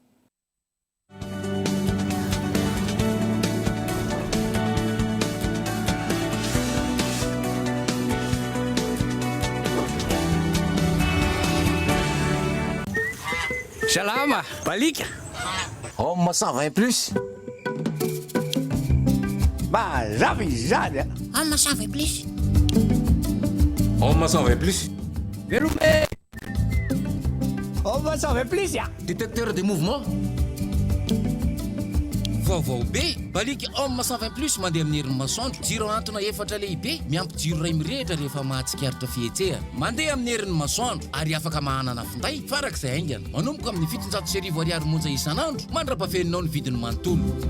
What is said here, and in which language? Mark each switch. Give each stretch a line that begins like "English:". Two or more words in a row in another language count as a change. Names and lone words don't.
Malagasy: Salama, balika. Homme 120 plus. Mazava izany. Homme 120 plus. Homme 120 plus. Verrouillé. Homme 120 plus ya.
French: Détecteur de mouvement.
Malagasy: Vaovao be, balika homme 120 plus mandeha amin'ny herin'ny masoandro. Jiro antona efatra lehibe, miampy jiro ray mirehitra rehefa mahatsikaritra fihetsehana. Mandeha amin'ny herin'ny masoandro ary afaka mahanana finday farak'izay haingana. Manomboka amin'ny 700 ariary monja isanandro, mandrapafeninao ny vidiny manontolo.